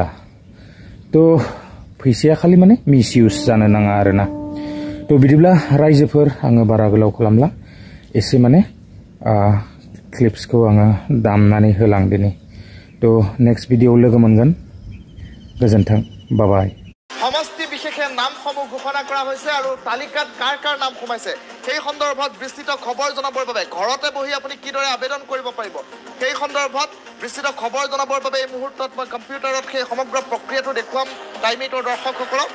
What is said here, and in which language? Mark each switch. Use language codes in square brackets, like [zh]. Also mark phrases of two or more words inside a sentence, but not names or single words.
[brx] तो फैसाया खालि माने मिसइउज जानो नाङा आरोना। तो बिदिब्ला रायजोफोर आङो बारा गोलाव खालामला एसे माने क्लिप्सखौ आङो दामनानै होलांदिनि। तो नेक्स्ट भिडिअआव लोगो मोनगोन। गोजोन्थों बाय। [as] সমষ্টি বিশেষে নামসমূহ ঘোষণা কৰা হৈছে আৰু তালিকাত কাৰ কাৰ নাম সোমাইছে সেই সন্দৰ্ভত বিস্তৃত খবৰ জনাবৰ বাবে ঘৰতে বহি আপুনি কিদৰে আবেদন কৰিব পাৰিব সেই সন্দৰ্ভত বিস্তৃত খবৰ জনাবৰ বাবে এই মুহূৰ্তত মই কম্পিউটাৰত সেই সমগ্ৰ প্ৰক্ৰিয়াটো দেখুৱাম টাইমিটৰ দৰ্শকসকলক।